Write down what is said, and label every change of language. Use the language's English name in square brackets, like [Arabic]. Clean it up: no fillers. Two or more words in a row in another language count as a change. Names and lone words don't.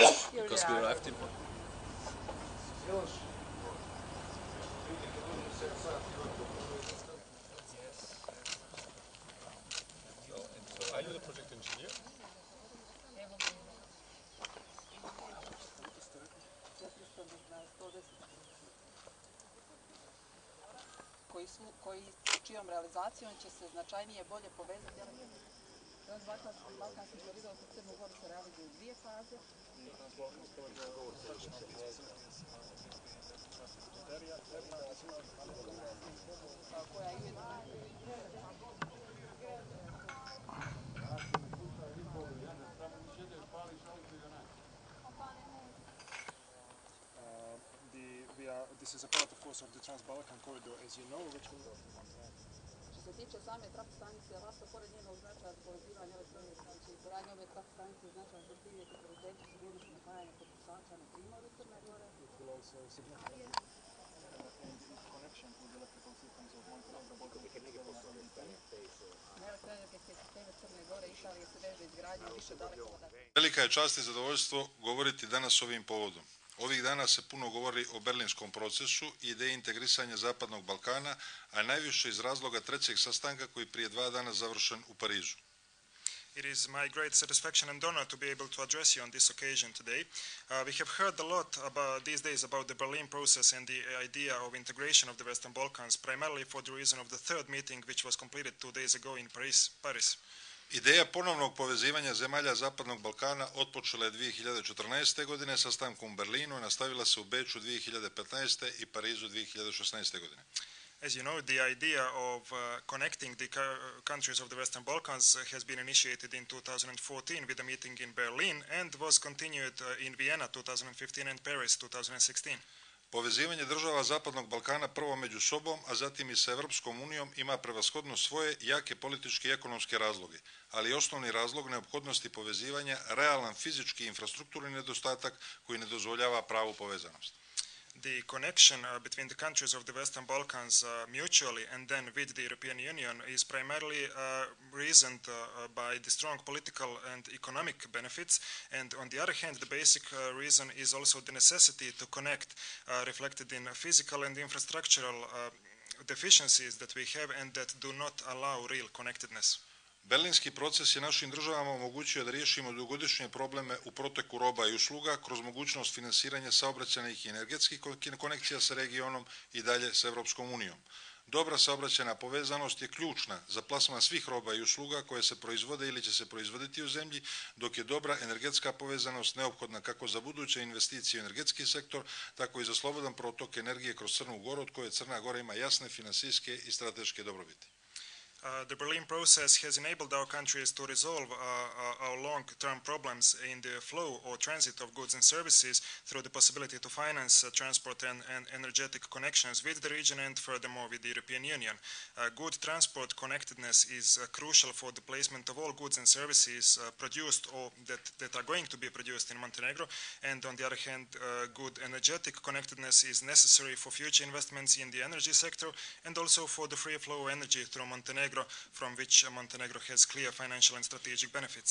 [English] because we arrived in. So are you the project engineer? [Serbian] Čijom realizacijom će se značajnije bolje povezati. Transbalkanski koridor kroz Crnu Goru se realizuje u dvije faze. Koja je [English] This is a part, of course, of the Trans-Balkan corridor, as you know, which will... [Serbian] Što se tiče same trafostanice Lasto, pored njenog značaja za povezivanje ove sve stanice i suradnje ove trafostanice značaja za prije prioritetu sigurnosti napajanja potrošača na primoru Crne Gore. [English] It will also significantly increase connection to the electrical systems of Montenegro, Bosnia and Herzegovina. [Serbian] Elektroenergetske sisteme Crne Gore i Italije se veže izgradnju više dalekovoda. Velika je čast i zadovoljstvo govoriti danas ovim povodom. Ovih dana se puno govori o berlinskom procesu i ideji integrisanja Zapadnog Balkana, a najviše iz razloga trećeg sastanka koji prije 2 dana završen u Parizu. [English] It is my great satisfaction and honor to be able to address you on this occasion today. We have heard a lot about these days about the Berlin process and the idea of integration of the Western Balkans, primarily for the reason of the third meeting which was completed 2 days ago in Paris. [Serbian] Ideja ponovnog povezivanja zemalja Zapadnog Balkana otpočela je 2014. godine sastankom u Berlinu i nastavila se u Beču 2015. i Parizu 2016. godine. [English] As you know, the idea of connecting the countries of the Western Balkans has been initiated in 2014 with a meeting in Berlin and was continued in Vienna 2015 and Paris 2016. [Serbian] Povezivanje država Zapadnog Balkana prvo među sobom, a zatim i sa Europskom unijom ima prevashodno svoje jake političke i ekonomske razloge, ali osnovni razlog neophodnosti povezivanja realan fizički i infrastrukturni nedostatak koji ne dozvoljava pravu povezanost. [English] The connection between the countries of the Western Balkans mutually and then with the European Union is primarily reasoned by the strong political and economic benefits, and on the other hand, the basic reason is also the necessity to connect, reflected in physical and infrastructural deficiencies that we have and that do not allow real connectedness. [Serbian] Berlinski proces je našim državama omogućio da riješimo dugogodišnje probleme u proteku roba i usluga kroz mogućnost finansiranja saobraćajnih i energetskih konekcija sa regionom i dalje s Europskom unijom. Dobra saobraćajna povezanost je ključna za plasman svih roba i usluga koje se proizvode ili će se proizvoditi u zemlji, dok je dobra energetska povezanost neophodna kako za buduće investicije u energetski sektor, tako i za slobodan protok energije kroz Crnu Goru, od koje Crna Gora ima jasne financijske i strateške dobrobiti. [English] The Berlin process has enabled our countries to resolve our long-term problems in the flow or transit of goods and services through the possibility to finance transport and energetic connections with the region and furthermore with the European Union. Good transport connectedness is crucial for the placement of all goods and services produced or that are going to be produced in Montenegro, and on the other hand, good energetic connectedness is necessary for future investments in the energy sector and also for the free flow of energy through Montenegro, from which Montenegro has clear financial and strategic benefits.